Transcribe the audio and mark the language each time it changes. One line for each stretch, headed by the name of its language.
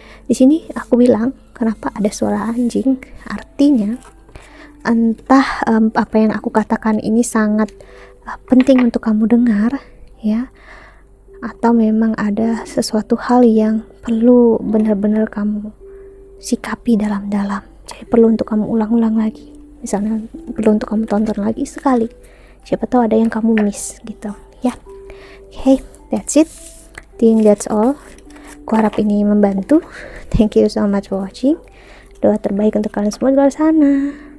Indonesian: Di sini aku bilang kenapa ada suara anjing, artinya entah apa yang aku katakan ini sangat penting untuk kamu dengar ya, atau memang ada sesuatu hal yang perlu benar-benar kamu sikapi dalam-dalam, jadi perlu untuk kamu ulang-ulang lagi, misalnya perlu untuk kamu tonton lagi sekali, siapa tahu ada yang kamu miss gitu ya.
English: Okay, that's it, think that's all.
Indonesian: Aku harap ini membantu.
English: Thank you so much for watching.
Indonesian: Doa terbaik untuk kalian semua di luar sana.